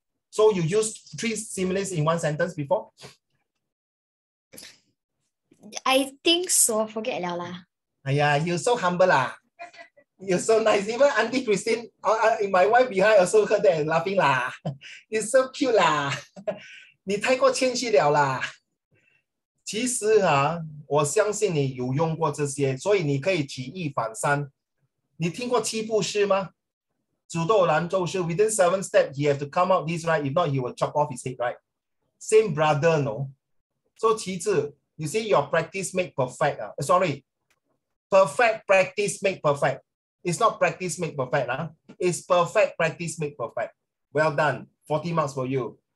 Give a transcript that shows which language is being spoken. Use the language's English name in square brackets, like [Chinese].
[English] So you used 3 similes in one sentence before? I think so. Forget liao lah. You're so humble lah. You're so nice. Even Auntie Christine, my wife behind also heard that and laughing lah. You're so cute lah. [Chinese] 你太过谦虚了啦。其实我相信你有用过这些，所以你可以举一反三。你听过七步诗吗？煮豆燃豆豉 [English] within 7 steps, he have to come out this right. If not, he will chop off his head, right? Same brother, no? So 其次 you see your practice make perfect. Sorry, perfect practice make perfect. It's not practice make perfect. It's perfect practice make perfect. Well done. 40 marks for you.